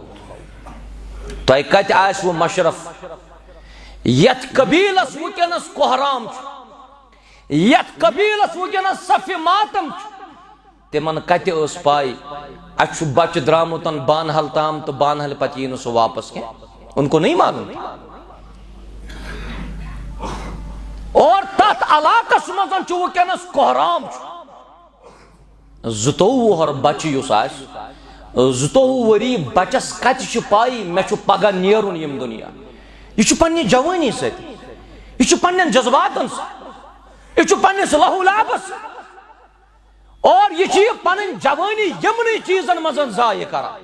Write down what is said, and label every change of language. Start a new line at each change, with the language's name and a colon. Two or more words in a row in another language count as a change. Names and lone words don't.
Kashmiri: تۄہہِ کتہِ آسوٕ مشرف یتھ قبیلس وٕنکیٚنس کوہرام چھُ، یتھ قبیلس وٕنکیٚنس صفِ ماتم چھُ، تِمن کتہِ ٲس پاے اَسہِ چھُ بچہِ درٛامُت بانہل تام تہٕ بانہل پتہٕ یی نہٕ سُہ واپس کینٛہہ.
Urdu: ان کو نہیں معلوم.
Kashmiri: اور تتھ علاقس منٛز چھُ وٕنکیٚنس کوہرام چھُ. 22 وُہر بچہِ یُس آسہِ، 22 ؤری بچس کتہِ چھِ پاے مےٚ چھُ پگہہ نیرُن ییٚمہِ دُنیا. یہ چھُ پننہِ جوٲنی سۭتۍ، یہ چھُ پننٮ۪ن جذباتن سۭتۍ، یہ چھُ پننِس لہو لعبس، اور یہ چھِ پنٕنۍ جوٲنی یِمنٕے چیٖزن منٛز ضایع کران.